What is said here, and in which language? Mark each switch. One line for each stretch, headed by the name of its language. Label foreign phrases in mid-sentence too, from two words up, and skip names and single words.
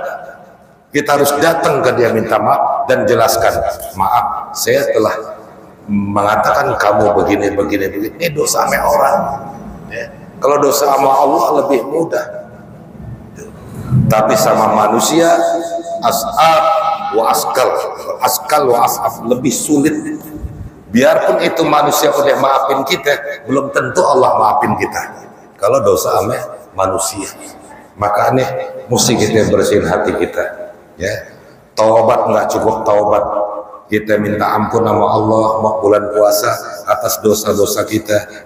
Indonesian: Kita harus datang ke dia minta maaf dan jelaskan, maaf saya telah mengatakan kamu begini begini begini, ini dosa sama orang, ya. Kalau dosa sama Allah lebih mudah, tapi sama manusia
Arabic: أصعب وأشكل, أشكل وأصعب,
Indonesian: lebih sulit, Biarpun itu manusia udah maafin kita, belum tentu Allah maafin kita. Kalau dosa ame manusia, makanya mesti kita bersihin hati kita. Ya, taubat nggak cukup taubat. Kita minta ampun sama Allah mau bulan puasa atas dosa-dosa kita.